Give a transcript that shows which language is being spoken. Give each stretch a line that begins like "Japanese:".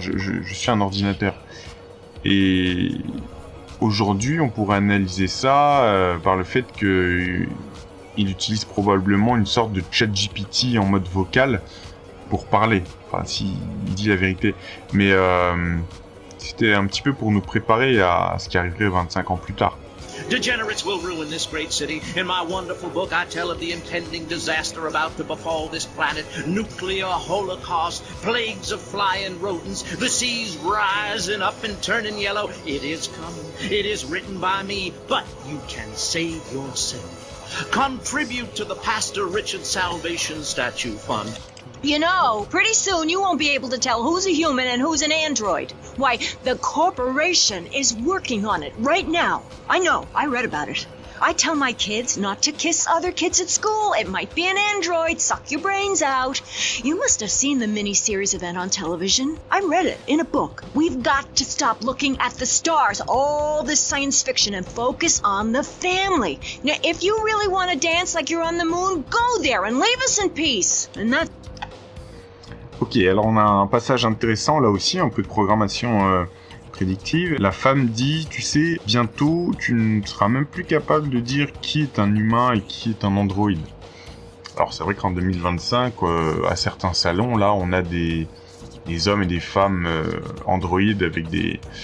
French: Je suis un ordinateur. Et aujourd'hui, on pourrait analyser ça par le fait que il utilise probablement une sorte de ChatGPT en mode vocal pour parler, enfin s'il dit la vérité, mais c'était un petit peu pour nous préparer à ce qui arriverait 25 ans plus tard.
English: Degenerates will ruin this great city. In my wonderful book, I tell of the impending disaster about to befall this planet. Nuclear holocaust, plagues of flying rodents, the seas rising up and turning yellow. It is coming. It is written by me, but you can save yourself. Contribute to the Pastor Richard Salvation Statue Fund. You know, pretty soon you won't be able to tell who's a human and who's an android. Why, the corporation is working on it right now. I know, I read about it. I tell my kids not to kiss other kids at school. It might be an android, suck your brains out. You must have seen the mini-series event on television. I read it in a book. We've got to stop looking at the stars, all this science fiction, and focus on the family. Now, if you really want to dance like you're on the moon, go there and leave us in peace. And that...
French: Ok, alors on a un passage intéressant là aussi, un peu de programmation prédictive. La femme dit, tu sais, bientôt tu ne seras même plus capable de dire qui est un humain et qui est un androïde. Alors c'est vrai qu'en 2025, à certains salons, là, on a des hommes et des femmes androïdes avec des